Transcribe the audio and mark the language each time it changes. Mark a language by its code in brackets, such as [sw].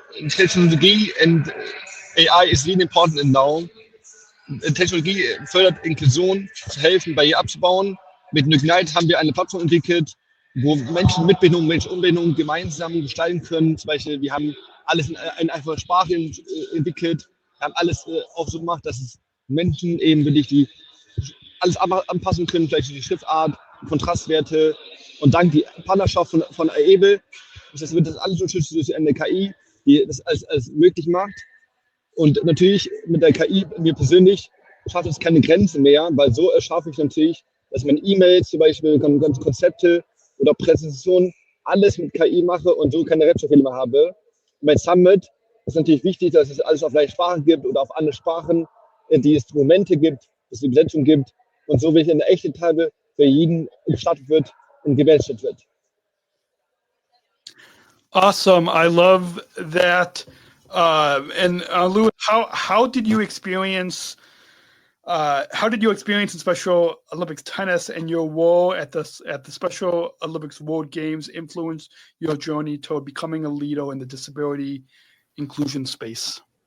[en] Technologie and AI is really important now. [de] Technologie fördert Inklusion, zu helfen, Barrieren abzubauen. Mit Ignite haben wir eine Plattform entwickelt, wo Menschen mit Behinderung, Menschen ohne Behinderung gemeinsam gestalten können. Zum Beispiel, wir haben alles in einfacher Sprache entwickelt. Wir haben alles auch so gemacht, dass es Menschen eben wirklich die alles anpassen können, vielleicht die Schriftart, die Kontrastwerte. Und dank die Partnerschaft von AEBE, das wird das alles unterstützt durch eine KI, die das alles möglich macht. Und natürlich mit der KI, mir persönlich, schafft es keine Grenze mehr, weil so erschaffe ich natürlich, dass meine E-Mails zum Beispiel, ganze Konzepte oder Präsentationen, alles mit KI mache und so keine Rechtschreibfehler mehr habe. Und bei Summit ist natürlich wichtig, dass es alles auf leichte Sprachen gibt oder auf andere Sprachen, die es Momente gibt, dass es Übersetzung gibt und so wirklich eine echte Teilbe für jeden gestattet wird und gewährleistet wird. [en] Awesome. I love that. And Louis, how did you experience in Special Olympics tennis and your role at the Special Olympics World Games influence your journey toward becoming a leader in the disability inclusion space?